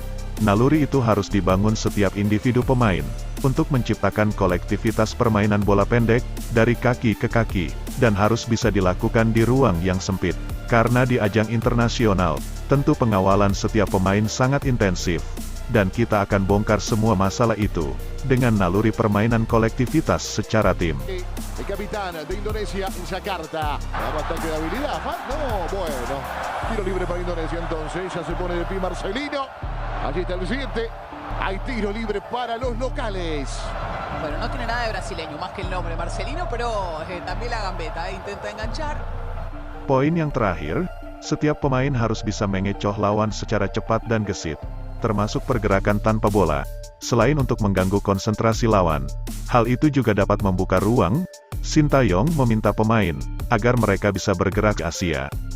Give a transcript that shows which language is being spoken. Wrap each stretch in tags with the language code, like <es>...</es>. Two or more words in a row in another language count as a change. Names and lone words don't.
<id>Naluri itu harus dibangun setiap individu pemain, untuk menciptakan kolektivitas permainan bola pendek, dari kaki ke kaki, dan harus bisa dilakukan di ruang yang sempit. Karena di ajang internasional, tentu pengawalan setiap pemain sangat intensif. Dan kita akan bongkar semua masalah itu, dengan naluri permainan kolektivitas secara tim.</id> <es>El capitán de Indonesia en Jakarta. Bastante de habilidad. No, bueno. Tiro libre para Indonesia entonces. Ya se pone de pie Marcelino. Allí está el 7. Hay tiro libre para los locales. Bueno, no tiene nada de brasileño, más que el nombre Marcelino, pero también la gambeta, intenta enganchar.</es> <id>Poin yang terakhir, setiap pemain harus bisa mengecoh lawan secara cepat dan gesit, termasuk pergerakan tanpa bola, selain untuk mengganggu konsentrasi lawan. Hal itu juga dapat membuka ruang. Sintayong meminta pemain, agar mereka bisa bergerak ke Asia.</id>